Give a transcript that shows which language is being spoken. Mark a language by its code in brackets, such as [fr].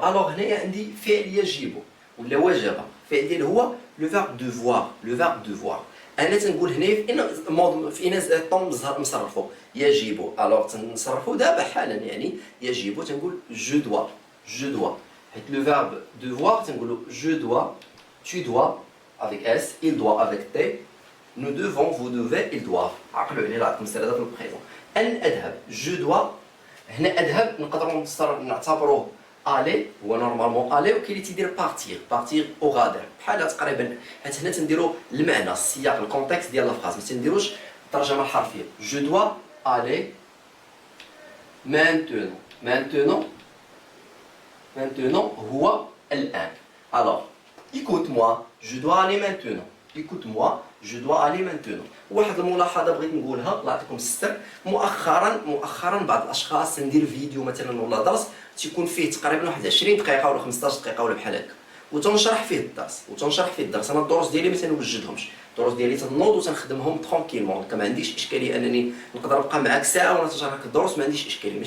[fr] alors [ar] هنايا عندي فعل يجب ولا وجب، فعل ديال هو لو فيرب devoir، لو فيرب devoir. أنا تنقول هنايا في إن طون مصرفو يجب، [fr] alors [ar] تنصرفو دابا حالا، يعني يجب تنقول [fr] je dois، je dois. [ar] حيت لو فيرب devoir تنقولو [fr] je dois، tu dois avec S، il doit avec T، nous devons، vous devez، ils doivent. [ar] عقلوا عليه لا المسألة في البريزون. أن أذهب [fr] je dois. [ar] هنا أذهب نقدروا نعتبروه aller، هو نورمالمون aller، وكاين اللي تيدير بارتير، بارتير أو غادر بحالها تقريبا، حيت هنا تنديروا المعنى السياق الكونتكست ديال لافراز، ما تنديروش الترجمة الحرفية. [fr] je dois aller maintenant، maintenant، maintenant [ar] هو الآن. [fr] alors écoute-moi je dois aller maintenant، écoute-moi je dois aller maintenant. [ar] واحد الملاحظه بغيت نقولها الله يعطيكم الستر، مؤخرا بعض الاشخاص تندير فيديو مثلا ولا درس تيكون فيه تقريبا واحد 20 دقيقه ولا 15 دقيقه ولا بحال هكا، وتنشرح فيه الدرس. انا الدروس ديالي ما تنوجدهمش، الدروس ديالي تنوض وتنخدمهم ترونكيلمون، ما عنديش اشكاليه انني نقدر نبقى معاك ساعه وانا تنشرح لك الدروس، ما عنديش اشكاليه.